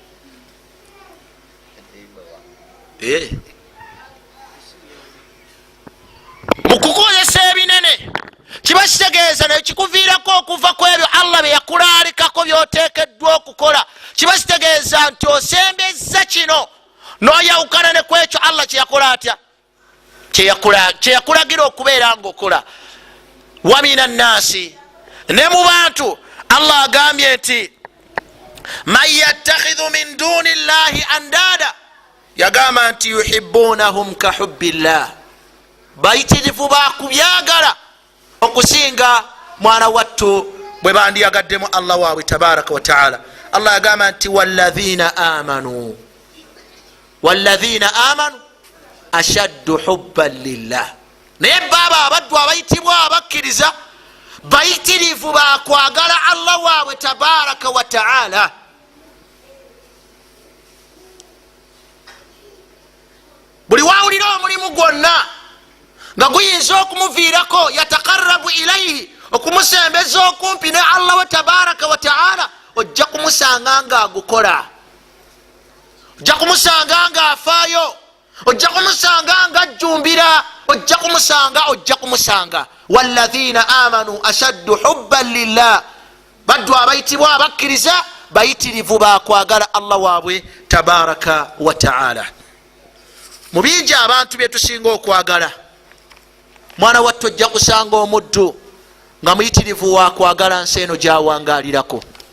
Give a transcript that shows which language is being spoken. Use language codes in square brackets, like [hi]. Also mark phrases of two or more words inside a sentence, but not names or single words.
[lg] Mukukozesa ebinene kiba kitegeeza naye kikuviirako okuva ku ebyo Allah bye yakulaalikako byoteekeddwa okukola. Kiba kitegeeza nti osembezza kino n'oyawukana ne ku ekyo Allah kyeyakola atya, kyeyakulagira okubeera ng'okola. [ar] ومن الناس, [lg] ne mu bantu Allah agambye nti [ar] من يتخذ من دون الله أندادا, [lg] yagamba nti [ar] يحبونهم كحب الله, [lg] bayitirivu bakubyagala okusinga mwana wattu bwe bandiyagaddemu Allah waabwe [ar] تبارك وتعالى. [lg] Allah yagamba nti [ar] والذين آمنوا أشد حبا لله. [lg] naye baba abaddu abayitibwa abakkiriza bayitirivu bakwagala Allah waabwe [ar] تبارك وتعالى. [lg] buli wawulira omulimu gwonna nga guyinza okumuviirako [ar] يتقرب إليه, [lg] okumusembeza okumpi ne Allah [ar] وتبارك وتعالى, [lg] ojja kumusanga nga agukola, ojja kumusanga nga afaayo, ojja kumusanga nga ajjumbira, ojja kumusanga. [ar] والذين آمنوا أشد حبا لله, [lg] baddu abayitibwa abakkiriza bayitirivu bakwagala Allah waabwe [ar] تبارك وتعالى. [lg] mubingi abantu byetusinga okwagala, mwana wattu ojja kusanga omuddu nga muyitirivu wakwagala nsi eno gyawangalirako.